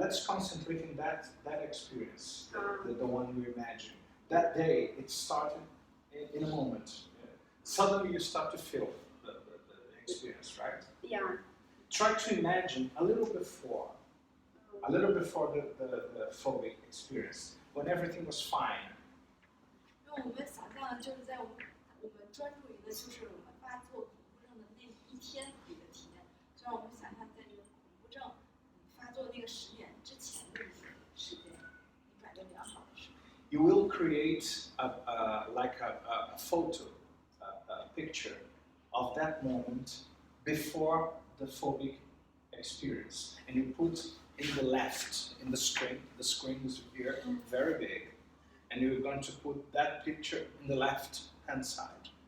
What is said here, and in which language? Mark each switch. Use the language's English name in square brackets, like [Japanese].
[English] Let's concentrate in that experience, the one you imagine. That day, it started in a moment. Suddenly, you start to feel the experience, right? Yeah. Try to imagine a little before the phobic experience, when everything was fine. [Chinese] 因为我们想象的就是在我们专注于的就是我们发作恐怖症的那一天里的体验，就让我们想象在这个恐怖症发作那个时点之前的一些时间，你感觉良好的时候。 [English] You will create a photo, a picture of that moment before the phobic experience, and you put in the left in the screen. The screen is here, very big, and you're going to put that picture in the left hand side.